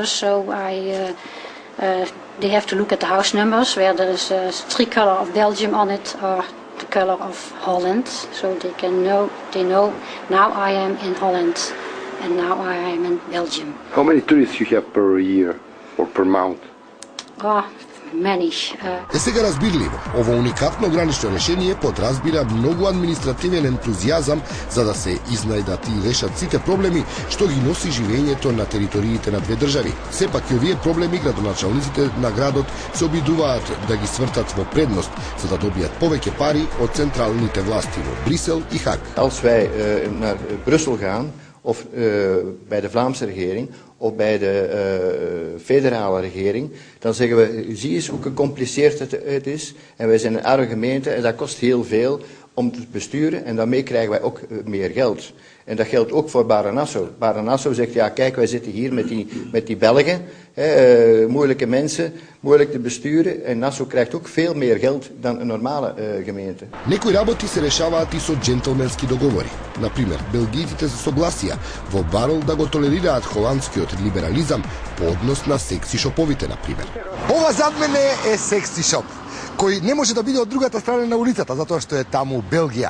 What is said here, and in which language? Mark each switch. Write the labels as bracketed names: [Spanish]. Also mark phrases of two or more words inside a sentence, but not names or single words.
[English] So they have to look at the house numbers where there is a tricolor of Belgium on it or the color of Holland, so they know now I am in Holland and now I am in Belgium. How many tourists you have per year or per month? Oh, many. [Macedonian] Е сега разбирливо, ово уникатно гранично решение подразбира многу административен ентузијазам за да се изнајдат и решат сите проблеми што ги носи живењето на териториите на две држави. Сепак и овие проблеми градоначалниците на градот се обидуваат да ги свртат во предност за да добијат повеќе пари од централните власти во Брисел и Хаг. [Dutch] Als wij naar Brussel gaan of bij de Vlaamse regering of bij de federale regering, dan zeggen we, zie eens hoe gecompliceerd het is. En wij zijn een arme gemeente en dat kost heel veel om te besturen en daarmee krijgen wij ook meer geld. En dat geldt ook voor Bare Nassau. Bare Nassau zegt, ja kijk, wij zitten hier met die Belgen, moeilijke mensen, moeilijk te besturen. En Nassau krijgt ook veel meer geld dan een normale gemeente. [Macedonian] Некои работи се решаваат и со джентлменски договори. Например, белгијците се согласија во Барл да го толерираат холандскиот либерализам по однос на секси шоповите, например. Ова зад мене е секси шоп, кој не може да биде од другата страна на улицата, затоа што е таму Белгија.